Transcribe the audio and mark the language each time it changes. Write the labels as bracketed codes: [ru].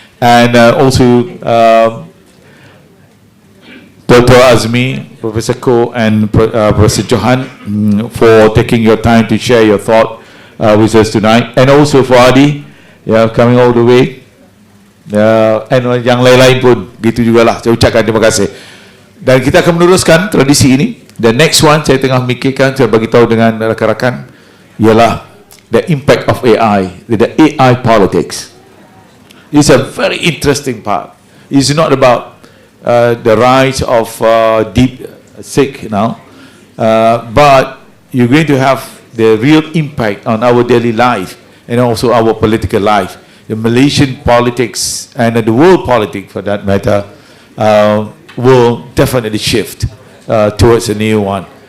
[en] and also Dr. Azmi, Professor Ko, and Professor Johan for taking your time to share your thought with us tonight, and also for Adi, coming all the way, and [ms] yang lain-lain pun gitu jugalah. Saya ucapkan terima kasih. Dan kita akan meneruskan tradisi ini. [en] The next one [ms] saya tengah memikirkan, saya bagi tahu dengan rakan-rakan, ialah [en] the impact of AI, the AI politics. It's a very interesting part. It's not about the rise of deep sick now, but you're going to have the real impact on our daily life and also our political life. The Malaysian politics and the world politics, for that matter, will definitely shift towards a new one.